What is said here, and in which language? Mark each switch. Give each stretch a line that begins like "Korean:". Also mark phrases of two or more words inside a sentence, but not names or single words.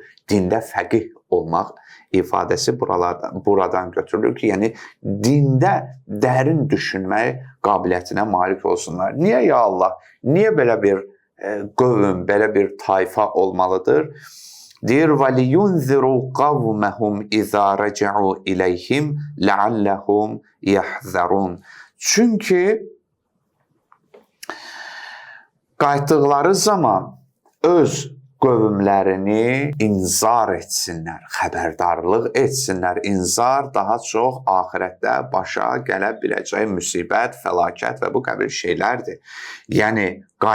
Azerbaijani: Dində fəqih olmaq ifadəsi buradan götürülür ki, yəni dində dərin düşünmək qabiliyyətinə malik olsunlar. Niyə
Arabic: يا الله?
Azerbaijani: Niyə belə bir qövm, belə bir tayfa olmalıdır? Deyir,
Arabic: وَلِيُنْذِرُوا قَوْمَهُمْ إِذَا رَجَعُوا إِلَيْهِمْ لَعَلَّهُمْ يَحْذَرُونَ.
Azerbaijani: Çünki qayıtdıqları zaman öz qövmlərini inzar etsinlər, xəbərdarlıq etsinlər. İnzar daha çox axirətdə başa gələ biləcək müsibət, fəlakət və bu qəbil şeylərdir.